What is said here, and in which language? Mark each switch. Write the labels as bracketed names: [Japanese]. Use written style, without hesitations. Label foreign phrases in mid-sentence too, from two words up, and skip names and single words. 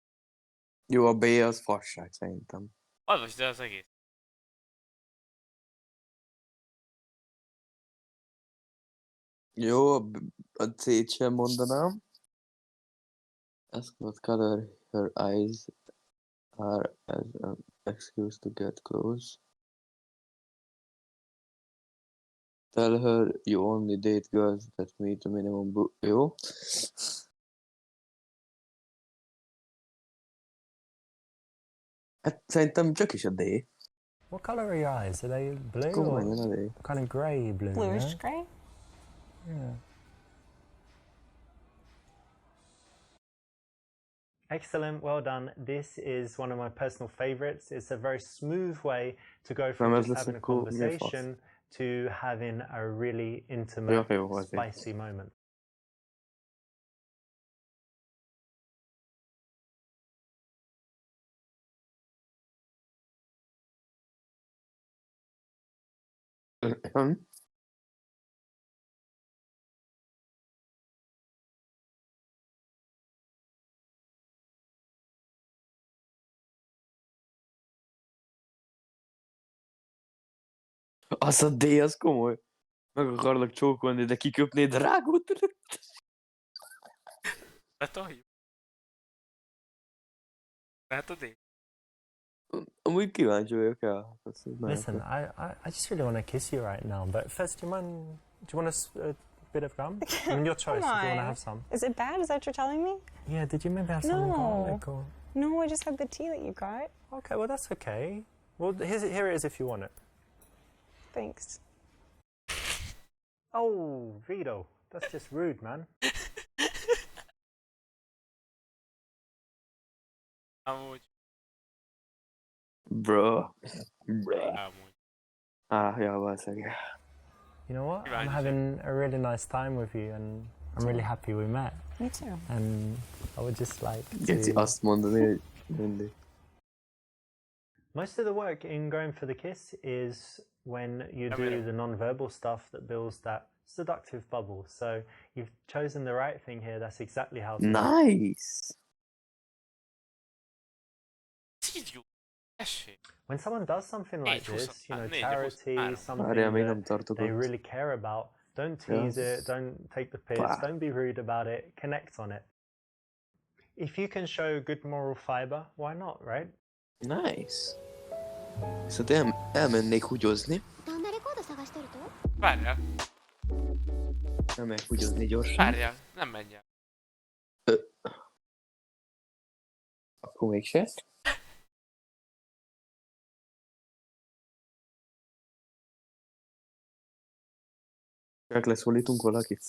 [Hungarian] Jó, a B az fasság szerintem. Olvasd el az egész. Jó, a C-t sem mondanám. [English] Ask what color her eyes are as an excuse to get close. Tell her you only date girls that meet a minimum jó. [Hungarian] Hát szerintem csak is a D. [English] What color are your eyes? Are they blue [Hungarian] Akkor [English] or [Hungarian] menjen a D. [English] kind of grey blue? Bluish Yeah? gray. Yeah. Excellent, well done. This is one of my personal favorites. It's a very smooth way to go from [Hungarian] Nem, ez [English] just [Hungarian] lesz [English] having a [Hungarian] akkor mi a fasz? [English] conversation to having a really [Hungarian] Ja, [English] intimate, [Hungarian] jó, azért. [English] spicy moment. [Hungarian] Az a D, az komoly. Meg akarlak csókolni, de kiköpnéd a rágót rögt. Letoljuk? Lehet a D? Amúgy kíváncsi vagyok el. [English] Listen, I just really want to kiss you right now, but first, do you want a bit of gum? I mean, your choice if you want to on. have some. Is it bad? Is that what you're telling me? Yeah, did you maybe have some No. garlic or... No, I just had the tea that you got. Okay, well, that's okay. Well, here it is if you want it. Thanks. Oh, Vito, that's just rude, man. [Hungarian] Amúgy. [English] Bro. [Hungarian] Amúgy. Ja, valószínűleg. [English] You know what? I'm Right, having a really nice time with you, and I'm really happy we met. Me too. And I would just like [Hungarian] Geci [English] to... [Hungarian] azt mondani, hogy mindig. [English] Most of the work in going for the kiss is when you do the non-verbal stuff that builds that seductive bubble. So you've chosen the right thing here. That's exactly how to work. Nice! [Hungarian] Így jó. Esély. [English] When someone does something like this, you know, [Hungarian] Négy, [English] charity, [Hungarian] 23. [English] something [Hungarian] Várjál, még nem [English] that [Hungarian] tartok [English] they [Hungarian] ott. [English] really care about, don't tease it, don't take the piss, [Hungarian] Pá. [English] don't be rude about it, connect on it. If you can show good moral fiber, why not, right? Nice. [Hungarian] Viszont elmennék húgyozni. Várjál, Elmegyek húgyozni gyorsan. várjál, nem menj el. Akkor mégse. Csak leszólítunk valakit?